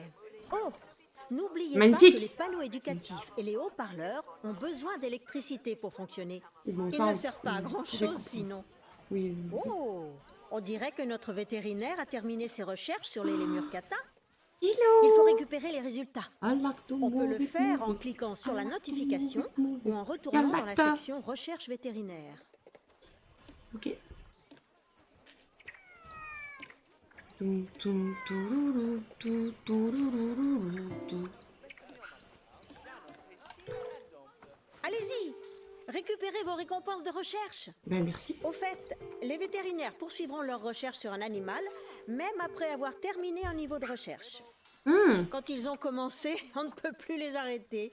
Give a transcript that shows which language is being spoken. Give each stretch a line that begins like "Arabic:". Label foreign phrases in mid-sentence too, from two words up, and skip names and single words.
French: Oh, n'oubliez pas Magnifique. que les panneaux éducatifs et les haut-parleurs ont besoin d'électricité pour fonctionner. C'est bon, Ils ça, ne on- servent pas à on pouvait grand-chose comprendre. sinon. Oui. Oh, on dirait que notre vétérinaire a terminé ses recherches sur les lémures kata. Hello. Il faut récupérer les résultats.
English: I like to
French: On peut
English: move
French: le
English: it,
French: faire
English: move
French: en
English: it.
French: cliquant sur la
English: I like to
French: notification
English: move it.
French: ou en retournant dans la Galacta. section recherche vétérinaire. Ok. Tum, tum, tourourou, tou, tourourou, tou. Allez-y, récupérez vos récompenses de recherche. Ben merci. Au fait, les vétérinaires poursuivront leurs recherches sur un animal, même après avoir terminé un niveau de recherche. Quand ils ont commencé, on ne peut plus les arrêter.